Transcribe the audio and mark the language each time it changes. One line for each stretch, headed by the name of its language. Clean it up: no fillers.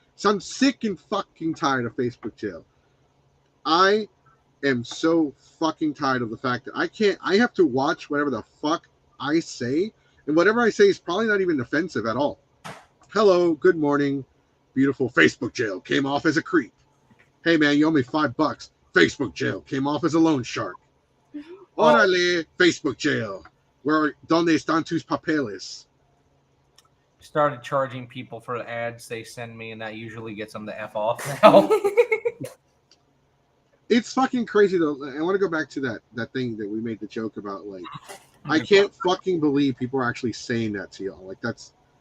English: So I'm sick and fucking tired of Facebook jail. I am so fucking tired of the fact that I have to watch whatever the fuck I say, and whatever I say is probably not even offensive at all. Hello, good morning, beautiful. Facebook jail came off as a creep. Hey man, you owe me $5. Facebook jail came off as a loan shark. Órale, Facebook jail.
Spanish: Donde están tus papeles?
English: Started charging people for the ads they send me, and that usually gets them the F off now. It's fucking crazy though. I want to go back to that thing that we made the joke about. Like, I can't fucking believe people are actually saying that to y'all. Like, that's